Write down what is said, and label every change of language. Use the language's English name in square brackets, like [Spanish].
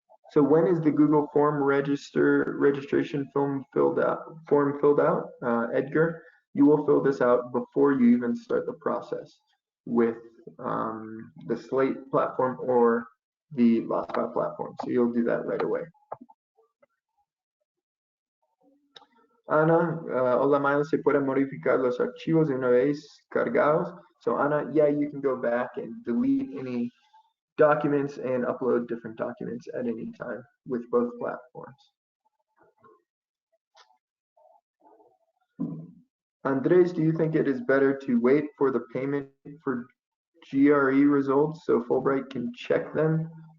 [English] So when is the Google form registration form filled out? Edgar, you will fill this out before you even start the process with the Slate platform or the LastPass platform. So you'll do that right away. [Spanish] Ana, hola Miles, se pueden modificar los archivos una vez cargados. [English] So Ana, yeah, you can go back and delete any documents and upload different documents at any time with both platforms. Andres, do you think it is better to wait for the payment for GRE results so Fulbright can check them?